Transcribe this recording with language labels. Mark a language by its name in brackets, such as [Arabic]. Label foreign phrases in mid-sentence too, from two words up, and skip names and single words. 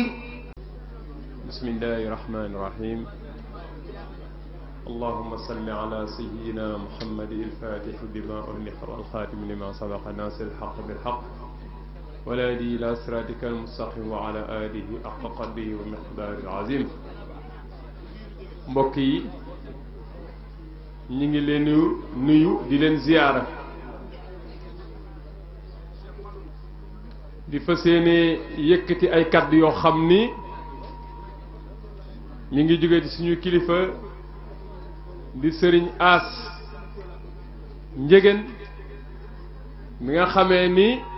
[Arabic] بسم الله الرحمن الرحيم اللهم صل على سيدنا محمد الفاتح لما أغلق والخاتم لما سبق ناصر الحق بالحق والهادي إلى صراطك المستقيم وعلى آله حق قدره ومقداره العظيم [Wolof] mbokk yi ñi ngi leen nuyu di leen ziyaara di fas yéene yëkkati ay kàddu yoo xam ni mi ngi jóge ci suñu kilifa di sëriñ As Njigéen mi nga xamee ni